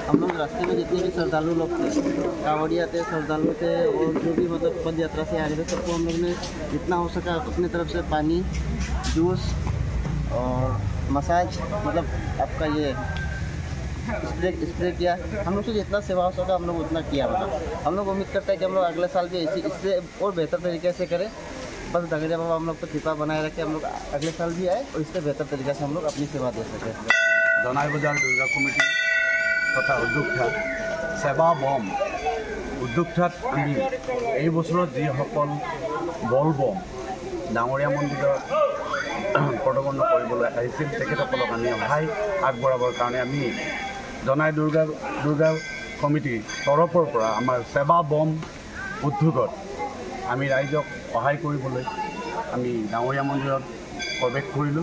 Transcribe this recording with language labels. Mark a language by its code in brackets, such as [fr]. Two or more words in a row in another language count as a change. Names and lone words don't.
[hi] हम लोग रास्ते में जितने भी श्रद्धालु लोग थे, कांवड़िया थे, श्रद्धालु थे और जो भी मतलब पद यात्रा से आ रहे थे, सबको हम लोग ने जितना हो सका अपनी तरफ से पानी, जूस और मसाज मतलब आपका ये स्प्रे किया। हम लोग से जितना सेवा हो सका हम लोग उतना किया। मतलब हम लोग उम्मीद करते हैं कि हम लोग अगले साल भी इससे और बेहतर तरीके से करें। बस डगरिया बाबा हम लोग को कृपा बनाए रखे, हम लोग अगले साल भी आए और इससे बेहतर तरीके से हम लोग अपनी सेवा दे सकें। [as] জনাই বজাৰ দুৰ্গা কমিটি তথা উদ্যোক্তা সেৱা বম উদ্যোক্তাত আমি এই বছৰত যিসকল বল বম ডাঙৰীয়া মন্দিৰৰ প্ৰদৰ্শন কৰিবলৈ আহিছিল তেখেতসকলক আমি সহায় আগবঢ়াবৰ কাৰণে আমি জনাই দুৰ্গা কমিটিৰ তৰফৰ পৰা আমাৰ সেৱা বম উদ্যোগত আমি ৰাইজক সহায় কৰিবলৈ আমি ডাঙৰীয়া মন্দিৰত প্ৰৱেশ কৰিলোঁ।